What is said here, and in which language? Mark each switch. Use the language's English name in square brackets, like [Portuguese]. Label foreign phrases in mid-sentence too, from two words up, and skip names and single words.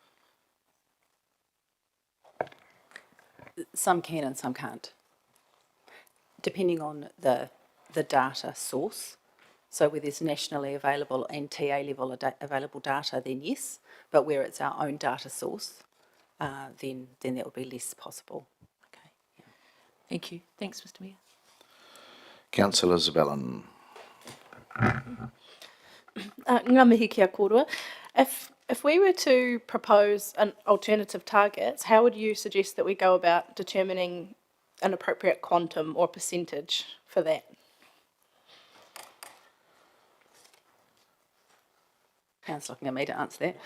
[English] Some can and some can't, depending on the data source. So where there's nationally available and TA level available data, then yes, but where it's our own data source, then that would be less possible. Okay. Yeah. Thank you. Thanks, Mr Mayor. Councillor Zabellan. [Māori] Ngā mihi kia korua. [English] If we were to propose an alternative targets, how would you suggest that we go about determining an appropriate quantum or percentage for that? Pam's looking at me to answer that.